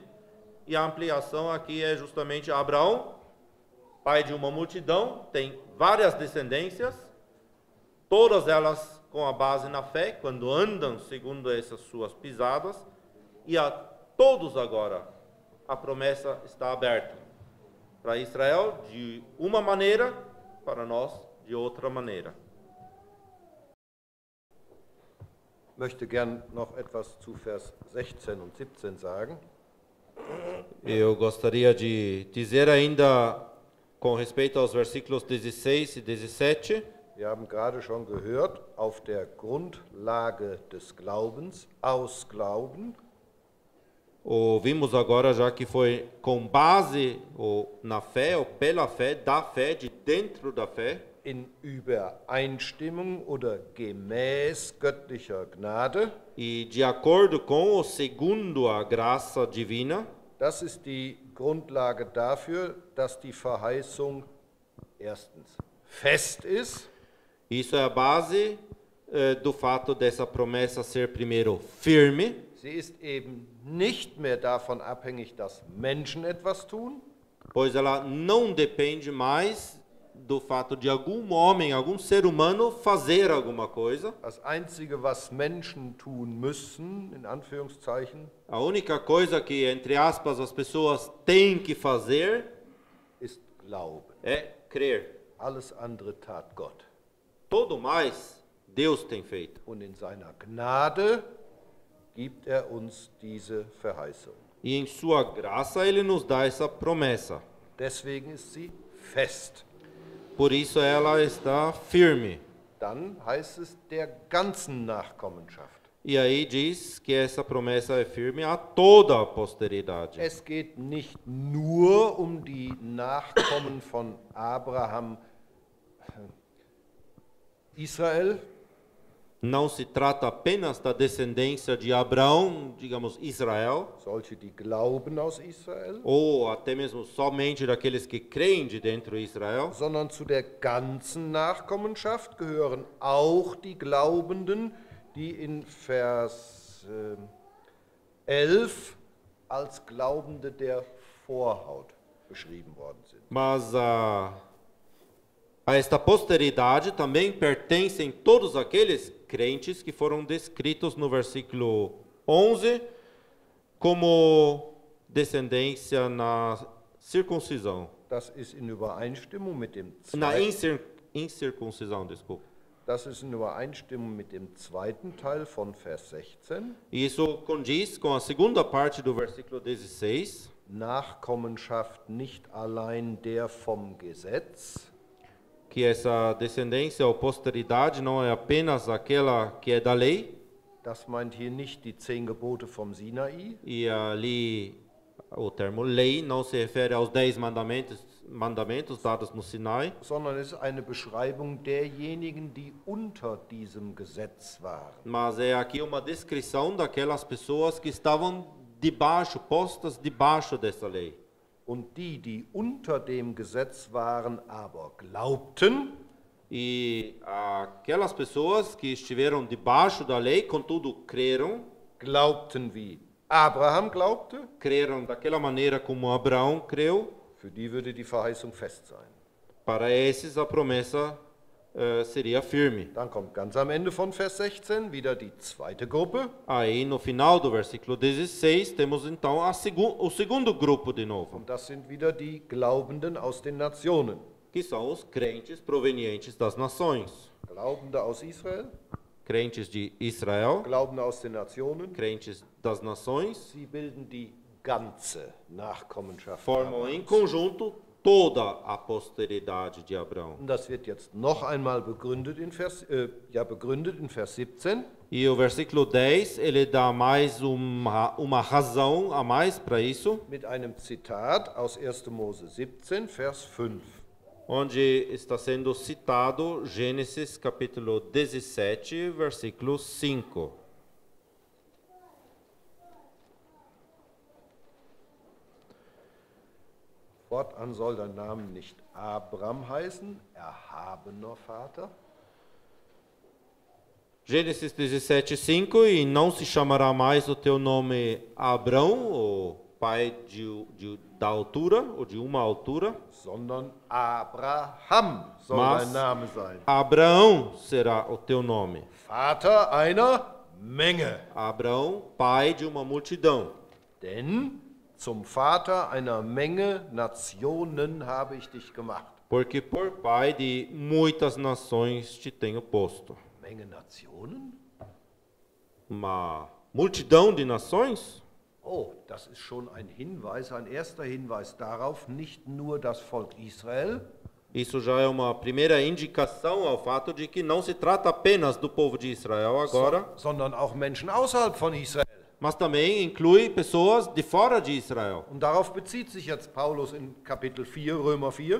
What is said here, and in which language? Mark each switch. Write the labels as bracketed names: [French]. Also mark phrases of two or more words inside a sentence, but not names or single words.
[Portuguese] E a ampliação aqui é justamente Abraão, pai de uma multidão, tem várias descendências, todas elas com a base na fé, quando andam segundo essas suas pisadas, e a todos agora a promessa está aberta. Para Israel, de uma maneira, para nós, de outra maneira. [German] Ich möchte gern noch etwas zu Vers 16 und 17 sagen. [Portuguese] Eu gostaria de dizer ainda com respeito aos versículos 16 e 17. [German] Wir haben gerade schon gehört, auf der Grundlage des Glaubens, aus Glauben. [Portuguese] Ouvimos agora já que foi com base ou na fé, ou pela fé, da fé, de dentro da fé. [German] In Übereinstimmung oder gemäß göttlicher Gnade. [Portuguese] E de acordo com ou segundo a graça divina. [German] Das ist die Grundlage dafür, dass die Verheißung erstens fest ist. [Portuguese] Isso é a base do fato dessa promessa ser primeiro firme. [German] Sie ist eben nicht mehr davon abhängig, dass Menschen etwas tun. [Portuguese] Pois ela não depende mais do fato de algum homem, algum ser humano fazer alguma coisa. [German] Das Einzige, was Menschen tun müssen, in Anführungszeichen, [Portuguese] a única coisa que, entre aspas, as pessoas têm que fazer [German] ist Glauben. [Portuguese] é crer. [German] Alles andere tat Gott. [Portuguese] Todo mais Deus tem feito. [German] Und in seiner Gnade gibt uns diese Verheißung. [Portuguese] E em sua graça ele nos dá essa promessa. [German] Deswegen ist sie fest. [Portuguese] Por isso ela está firme. [German] Dann heißt es der ganzen Nachkommenschaft. [Portuguese] E aí diz que essa promessa é firme a toda a posteridade. [German] Es geht nicht nur um die Nachkommen von Abraham, Israel. [Portuguese] Não se trata apenas da descendência de Abraão, digamos, Israel. [German] Solche, die glauben aus Israel. [Portuguese] Ou até mesmo somente daqueles que creem de dentro de Israel. [German] Sondern zu der ganzen Nachkommenschaft gehören auch die Glaubenden, die in Vers 11 als Glaubende der Vorhaut beschrieben worden sind. [Portuguese] Mas a esta posteridade também pertencem todos aqueles crentes que foram descritos no versículo 11 como descendência na circuncisão. [German] Das ist in Übereinstimmung mit dem [Portuguese] Na incircuncisão, desculpa. [German] Das ist in Übereinstimmung mit dem zweiten Teil von Vers 16. [Portuguese] Isso condiz com a segunda parte do versículo 16. [German] Nachkommenschaft nicht allein der vom Gesetz. [Portuguese] Que essa descendência ou posteridade não é apenas aquela que é da lei. [German] Das meint hier nicht die 10 Gebote vom Sinai. [Portuguese] E ali o termo lei não se refere aos 10 mandamentos dados no Sinai. [German] Sondern es ist eine Beschreibung derjenigen, die unter diesem Gesetz waren. [Portuguese] Mas é aqui uma descrição daquelas pessoas que estavam debaixo, postas debaixo dessa lei. [German] Und die unter dem Gesetz waren, aber glaubten. [Portuguese] E aquelas pessoas que estiveram debaixo da lei, contudo creram. [German] Glaubten wie Abraham glaubte. [Portuguese] Creram daquela maneira como Abraão creu. [German] Für die würde die Verheißung fest sein. [Portuguese] Para esses a promessa seria firme. [German] Dann kommt ganz am Ende von Vers 16 wieder die zweite Gruppe. [Portuguese] Aí no final do versículo 16 temos então o segundo grupo de novo. [German] Und das sind wieder die Glaubenden aus den Nationen. [Portuguese] Que são os crentes provenientes das nações. [German] Glaubende aus Israel. [Portuguese] Crentes de Israel. [German] Glaubende aus den Nationen. [Portuguese] Crentes das nações. [German] Sie bilden die ganze Nachkommenschaft. [Portuguese] Formam em conjunto toda a posteridade de Abraão. [German] Und das wird jetzt noch einmal begründet in Vers 17. [Portuguese] E o versículo 10, ele dá mais uma razão a mais para isso, [German] Mit einem Zitat aus 1. Mose 17, Vers 5. [Portuguese] onde está sendo citado Gênesis capítulo 17, versículo 5. [German] Fortan soll dein Name nicht Abram heißen, erhabener Vater, [Portuguese] Gênesis 17, 5, e não se chamará mais o teu nome Abrão, o pai da altura, ou de uma altura, [German] sondern Abraham soll [Portuguese] Mas- [German] dein Name sein. [Portuguese] Abraão será o teu nome. [German] Vater einer Menge. [Portuguese] Abraão, pai de uma multidão. [German] Denn zum Vater einer Menge Nationen habe ich dich gemacht. [Portuguese] Porque por pai de muitas nações te tenho posto. [German] Menge Nationen? [Portuguese] Uma multidão de nações? [German] Oh, das ist schon ein Hinweis, ein erster Hinweis darauf, nicht nur das Volk Israel, [Portuguese] Isso já é uma primeira indicação ao fato de que não se trata apenas do povo de Israel agora, [German] sondern auch Menschen außerhalb von Israel. [Portuguese] mas também inclui pessoas de fora de Israel. [German] Und darauf bezieht sich jetzt Paulus in Kapitel 4, Römer 4.